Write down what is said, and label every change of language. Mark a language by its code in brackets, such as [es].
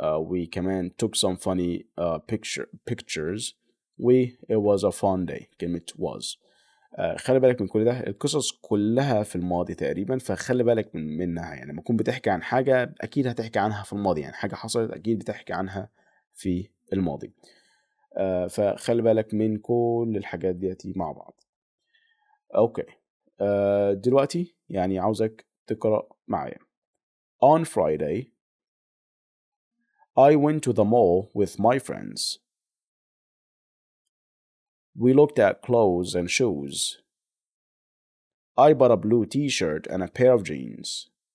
[en] We [ar] كمان [en] took some funny pictures. It was a fun day. كلمة was. [ar] خلي بالك من كل ده، القصص كلها في الماضي تقريبا، فخلي بالك منها. يعني لما تكون بتحكي عن حاجة أكيد هتحكي عنها في الماضي، يعني حاجة حصلت أكيد بتحكي عنها في الماضي. فخلي بالك من كل الحاجات ديتي مع بعض. أوكي. دلوقتي يعني عاوزك تقرأ معايا. [en] On Friday, I went to the mall with my friends. We looked at clothes and shoes. I bought a blue t-shirt and a pair of jeans.